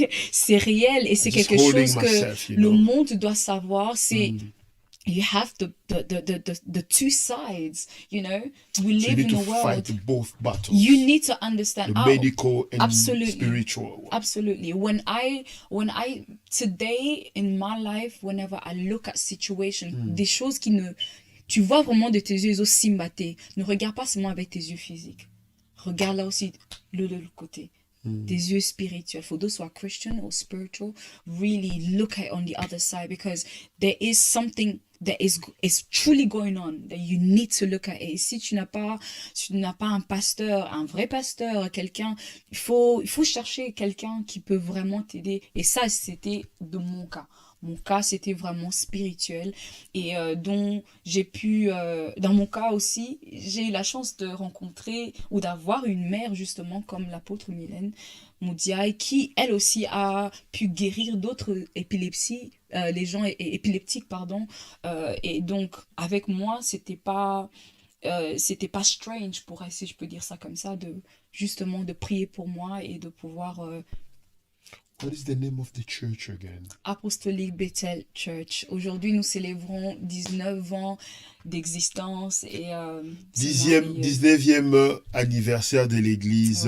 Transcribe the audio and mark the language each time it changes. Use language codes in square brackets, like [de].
[fr] c'est réel, et c'est quelque chose que le monde doit savoir. [en] C'est you have the two sides, you know. We live in a world. Fight both battles. You need to understand the medical and absolutely, spiritual. Absolutely. When I today in my life, whenever I look at situation, [fr] des choses qui ne, tu vois vraiment de tes yeux aussi mbaté. Ne regarde pas seulement avec tes yeux physiques. Regarde là aussi le côté. Des yeux spirituels. [en] For those who are Christian or spiritual, really look at it on the other side, because there is something that is truly going on that you need to look at it. [fr] Et si tu n'as pas un pasteur, un vrai pasteur, quelqu'un, il faut chercher quelqu'un qui peut vraiment t'aider. Et ça, c'était de mon cas. Mon cas, c'était vraiment spirituel, et dont j'ai pu, dans mon cas aussi, j'ai eu la chance de rencontrer ou d'avoir une mère justement comme l'apôtre Mylène Moudiaï, qui elle aussi a pu guérir d'autres épilepsies, les gens épileptiques, pardon, et donc avec moi, c'était pas strange, pour si je peux dire ça comme ça, de justement de prier pour moi et de pouvoir [en] What is the name of the church again? Apostolic Bethel Church. [fr] Aujourd'hui, nous célébrons 19 ans d'existence et c'est merveilleux. 19e anniversaire de l'église